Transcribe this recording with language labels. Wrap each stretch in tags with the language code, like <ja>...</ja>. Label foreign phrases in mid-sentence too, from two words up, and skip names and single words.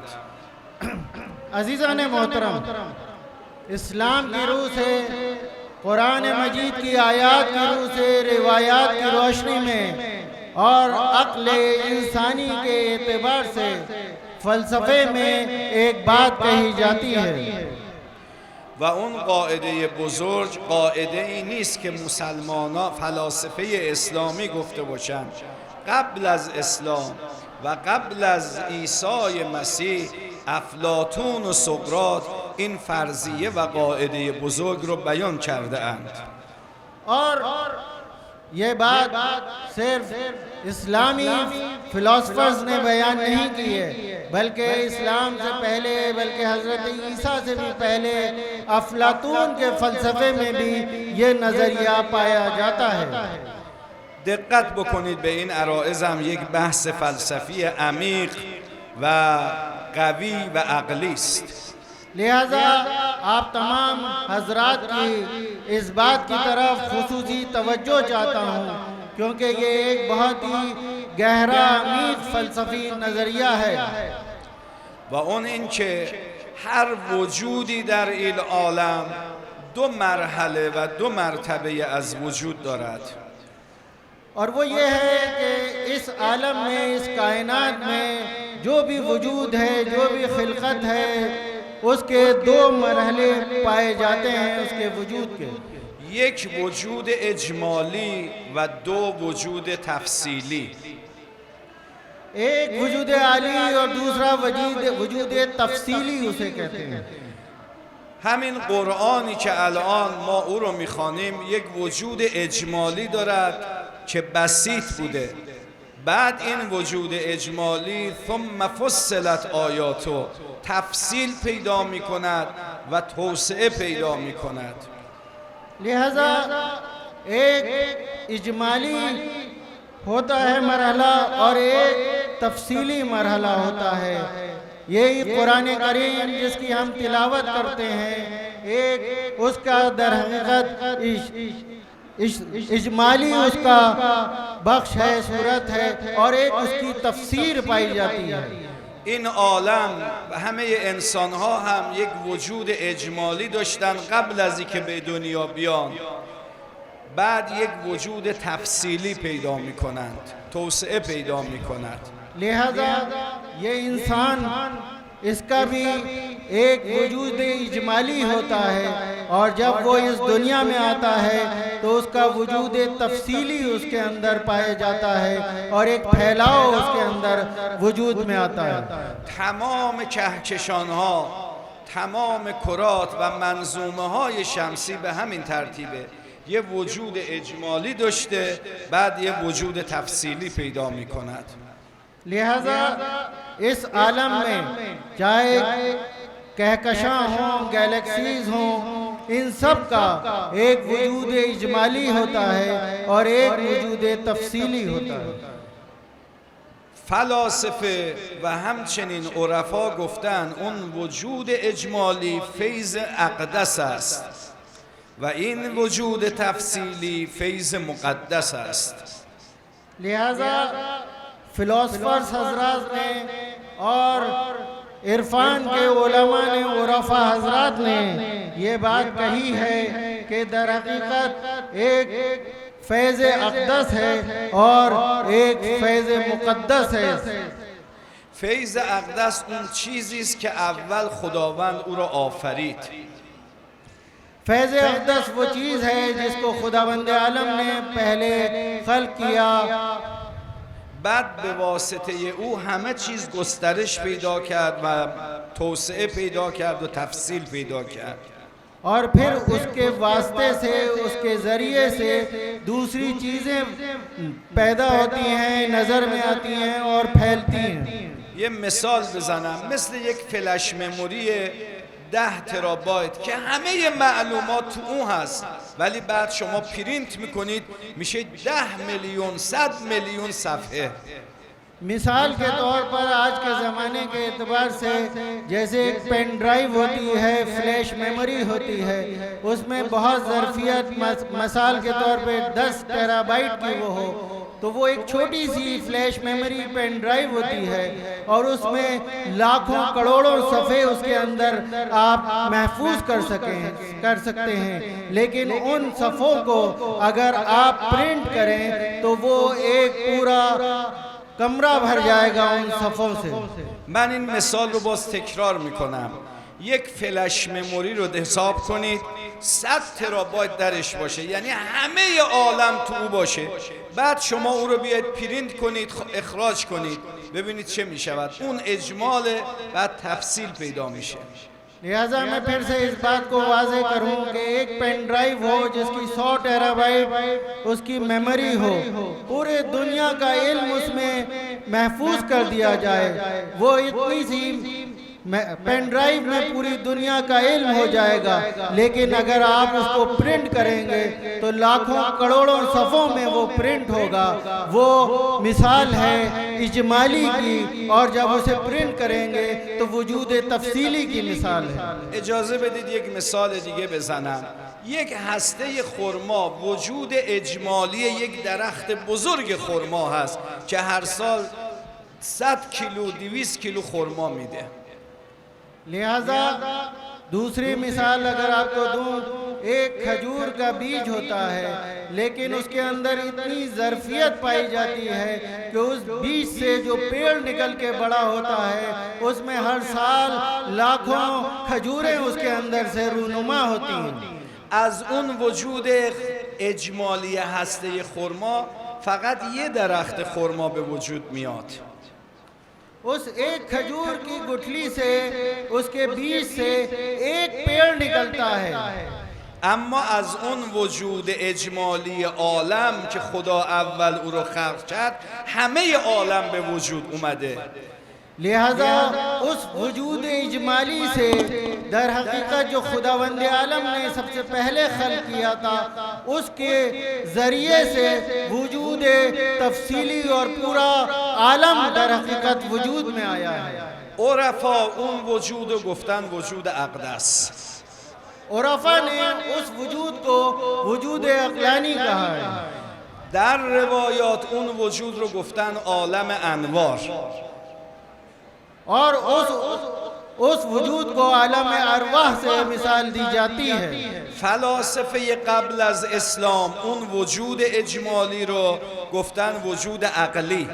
<hi>अजीज़ान मोहतरम, इस्लाम की रूह से, कुरान मजीद की आयात की रूह से, रिवायात की रोशनी में और अक्ल इंसानी के एतबार से फ़लसफ़े में एक बात कही जाती है</hi> <fa>و اون قاعده بزرگ قاعده ای نیست که مسلمانان فلاسفه اسلامی گفته باشند. قبل از اسلام و قبل از عیسی مسیح افلاطون و سقراط این فرضیه و قاعده بزرگ رو بیان کرده اند.</fa> <hi>और ये बात सिर्फ इस्लामी फिलोसफर्स ने बयान नहीं की है, बल्कि इस्लाम से पहले, बल्कि हज़रत ईसा से भी पहले अफलातून के फ़लसफ़े में भी ये नज़रिया पाया जाता है.</hi> <fa>دقت بکنید به این عرائض هم یک بحث فلسفی عمیق و قوی و عقلی است.</fa> <hi>लिहाजा आप तमाम हजरात की इस बात की तरफ खुसूसी तवज्जो चाहता हूँ, क्योंकि ये एक बहुत ही गहरा अमीर फ़लसफ़ी नज़रिया है.</hi> <fa>و اون این که هر وجودی در این عالم دو مرحله و دو مرتبه از وجود دارد.</fa> <hi>और वो ये है कि इस आलम में, इस कायनात में जो भी वजूद है, जो भी खिलकत है, उसके दो मरहले पाए जाते हैं उसके वजूद के.</hi> <fa>یک وجود اجمالی و دو وجود تفصیلی.</fa> <hi>एक वजूद आली और दूसरा वजूद तफसीली उसे कहते हैं.</hi> <fa>همین قرآنی که الان ما او رو میخوانیم یک وجود اجمالی دارد که بسیط بوده. بعد این وجود اجمالی</fa> <ar>ثم فصلت آیاتو</ar> <fa>تفصیل پیدا می کند و توسعه پیدا می کند.</fa> <hi>लिहाजा एक इजमाली होता है मरहला और एक तफसीली मरहला होता है. यही कुरान करीम जिसकी हम तिलावत करते हैं, एक उसका दर हकीकत इजमाली उसका बख्श है, सूरत है, और एक उसकी तफसीर पाई जाती है.</hi> <fa>این عالم و همه انسان ها هم یک وجود اجمالی داشتن قبل از اینکه به دنیا بیان. بعد یک وجود تفصیلی پیدا می کنند، توسعه پیدا می کند.</fa> <hi>लिहाजा ये इंसान, इसका भी एक वजूद इजमाली होता है, और जब वो इस दुनिया में आता है तो उसका वजूद तफसीली उसके अंदर पाया जाता है और एक फैलाव उसके अंदर वजूद में आता है.</hi> <fa>تمام کهکشان ها، تمام کرات و منظومه های شمسی به همین ترتیبه. یه وجود اجمالی داشته، بعد یه وجود تفصیلی پیدا می کند.</fa> <hi>लिहाजा इस आलम में चाहे कहकशां हों, गैलेक्सीज हों, इन सब का एक वजूद इजमाली होता है और एक वजूद तफसीली होता है.</hi> <fa>فلاسفه و همچنین عرفا گفتن اون وجود اجمالی فیض اقدس است و این وجود تفصیلی فیض مقدس است.</fa> <hi>लिहाजा फिलोसफर्स हजरात ने और इरफान के उलमा ने, उरफा हजरात ने ये बात कही है कि दर हकीकत एक फैज़ अक़दस है और एक फैज़ मुक़द्दस है.</hi> <fa>فیض اقدس اون چیزی است که اول خداوند او را آفرید.</fa> <hi>फैज़ अक़दस वो चीज़ है जिसको खुदावंद आलम ने पहले खल्क़ किया,</hi> <fa>بعد به واسطه او همه چیز گسترش پیدا کرد و توسعه پیدا کرد و تفصیل پیدا کرد.</fa> <hi>और फिर उसके वास्ते से, उसके ज़रिए से दूसरी चीज़ें पैदा होती हैं, नज़र में आती हैं और फैलती हैं.</hi> <fa>یه مثال بزنم، مثل یک</fa> <en>flash memory</en> <fa>10 ترابایت که همه معلومات تو اون هست، ولی بعد شما پرینت میکنید میشه 10 میلیون 100 میلیون صفحه.</fa> <hi>मिसाल के तौर पर आज के ज़माने के एतबार से जैसे एक</hi> <en>pen drive</en> <hi>होती है,</hi> <en>flash memory</en> <hi>होती है, उसमें बहुत ज़रफ़ियत मिसाल के तौर पे 10 टेराबाइट की वो हो, तो वो एक छोटी सी</hi> <en>flash memory pen drive</en> <hi>होती है और उसमें लाखों करोड़ों सफ़े उसके अंदर आप महफूज कर सकते हैं। लेकिन उन सफ़ों को अगर आप प्रिंट करें तो वो एक पूरा कमरा भर जाएगा उन सफ़ों से।</hi> <fa>من این مثال رو باز تکرار میکنم. یک</fa> <en>flash memory</en> <fa>رو حساب کنید 100 ترابایت درش باشه، یعنی همه عالم تو او باشه. بعد شما او رو بیاید پرینت کنید، اخراج کنید، ببینید چه میشود. اون اجماله، بعد تفصیل پیدا میشه.</fa> <hi>लिहाजा मैं फिर से इस बात को वाज़े करूं कि एक</hi> <en>pen drive</en> <hi>हो जिसकी 100 टेराबाइट उसकी मेमोरी हो, पूरे दुनिया का इल्म उसमें महफूज कर दिया जाए, वो इतनी सी</hi> <en>pen drive</en> <hi>में पूरी दुनिया का इल्म हो जाएगा। लेकिन अगर आप उसको प्रिंट करेंगे तो लाखों करोड़ों सफ़ों में वो प्रिंट होगा। वो मिसाल है इजमाली की, और जब उसे प्रिंट करेंगे तो वजूद तफसीली की मिसाल है।</hi> <fa>اجازه بدید یک مثال دیگه بزنم. یک هسته خرما وجود اجمالی یک درخت بزرگ خرما هست که هر سال 100 کیلو 200 کیلو خرما میده.</fa> <hi>लिहाजा दूसरी मिसाल अगर आपको दूं, एक खजूर का बीज होता है लेकिन उसके अंदर इतनी ज़रफ़ियत पाई जाती है कि उस बीज से जो पेड़ निकल के बड़ा होता है उसमें हर साल लाखों खजूरें उसके अंदर से रूनुमा होती हैं।</hi> <fa>از اون وجود اجمالی هسته خرما فقط یه درخت خرما به وجود میاد.</fa> <hi>उस एक खजूर की गुठली से, उसके बीज से एक पेड़ निकलता है।</hi> <fa>اما از اون وجود اجمالی عالم که خدا اول او رو خلق کرد همه عالم به وجود اومده.</fa> <hi>लिहाजा उस वजूद इजमाली से दर हकीकत जो खुदावंद आलम ने सबसे पहले खल्क किया था उसके ज़रिए से वजूद तफसीली और पूरा आलम दर हकीकत वजूद में आया है।</hi> <fa>عرفا اون وجود رو گفتن وجود اقدس.</fa> <hi>उरफा ने उस वजूद को वजूद अक़लानी कहा है।</hi> <fa>در روایات اون وجود رو گفتن عالم انوار.</fa> <hi>और उस वजूद को आलम अरवाह से मिसाल दी जाती है।</hi> <fa>فلاسفه قبل از اسلام اون وجود اجمالی رو گفتن وجود عقلی.</fa>